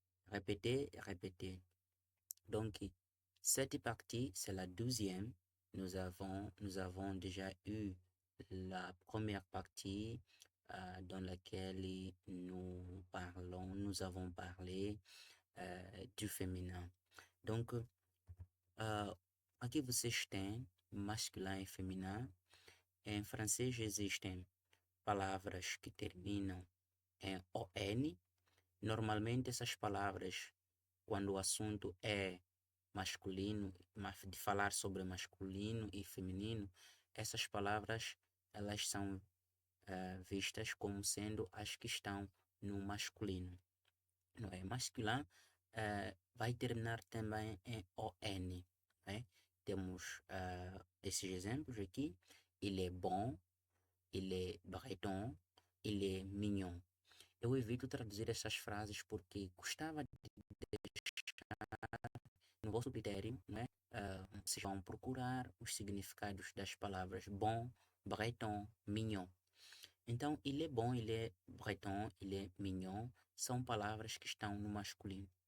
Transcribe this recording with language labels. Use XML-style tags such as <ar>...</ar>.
<fr>Répétez, répétez. Donc, cette partie, c'est la 12e. Nous avons déjà eu la première partie dans laquelle nous avons parlé du féminin.</fr> <pt>Donc, aqui vocês têm masculin e feminino. Em francês existem palavras que terminam em ON. Normalmente essas palavras, quando o assunto é masculino, de falar sobre masculino e feminino, essas palavras elas são vistas como sendo as que estão no masculino. Não é? Masculin vai terminar também em ON. É? Temos esses exemplos aqui.</pt> <fr>Il est bon, il est breton, il est mignon.</fr> <pt>Eu evito traduzir essas frases porque gostava de deixar no vosso critério, né? Vocês vão procurar os significados das palavras bon, breton, mignon. Então,</pt> <fr>il est bon, il est breton, il est mignon</fr> <pt>são palavras que estão no masculino.</pt>